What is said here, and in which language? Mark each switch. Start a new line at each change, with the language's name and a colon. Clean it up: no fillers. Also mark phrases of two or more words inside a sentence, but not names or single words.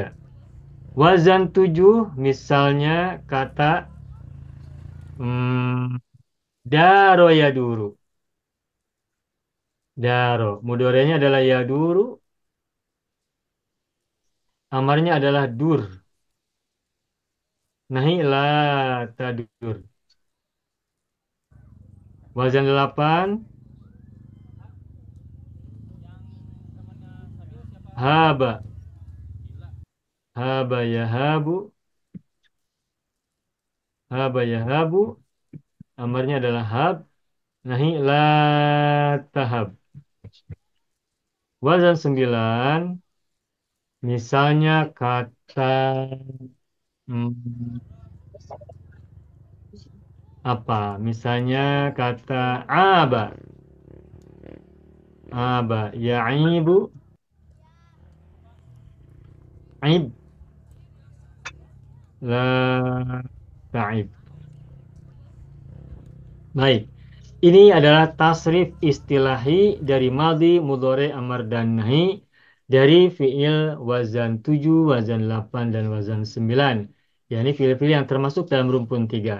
Indonesian: Wazan 7 misalnya kata
Arabic: دار يدور.
Indonesian: Daro. Mudorenya adalah yaduru. Amarnya adalah dur. Nahi
Arabic: لا تدر.
Indonesian: Wazan 8. Haba.
Arabic: هاب يهاب. هاب يهاب.
Indonesian: Amarnya adalah hab. Nahi
Arabic: لا تهب.
Indonesian: Wazan 9. Misalnya kata hmm, apa? Misalnya kata aba.
Arabic: عاب يعيب. عب. لا تعب.
Indonesian: Baik. Ini adalah tasrif istilahi dari madhi, mudhari, amar, dan nahi dari fiil wazan 7, wazan 8, dan wazan 9. Ya, ini fiil-fiil yang termasuk dalam rumpun 3.